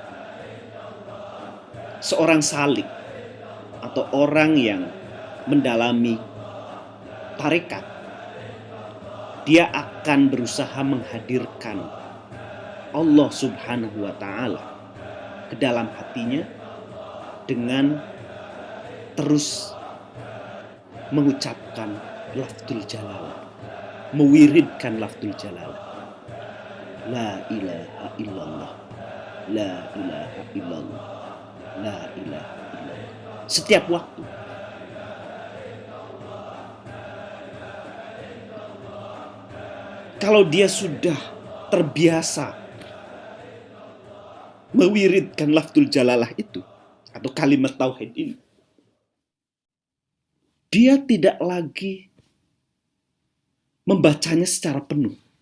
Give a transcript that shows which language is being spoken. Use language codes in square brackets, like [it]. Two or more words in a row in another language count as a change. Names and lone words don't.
[id] Seorang salik atau orang yang mendalami tarekat, dia akan berusaha menghadirkan Allah [ar] سبحانه وتعالى [id] ke dalam hatinya dengan terus mengucapkan [ar] لفظ الجلالة, [id] mewiridkan [ar] لفظ الجلالة. لا إله إلا الله، لا إله إلا الله، لا إله إلا الله. [id] Setiap waktu. Kalau dia sudah terbiasa mewiridkan [ar] لفظ الجلالة [id] itu atau kalimat tauhid ini, dia tidak lagi membacanya secara penuh.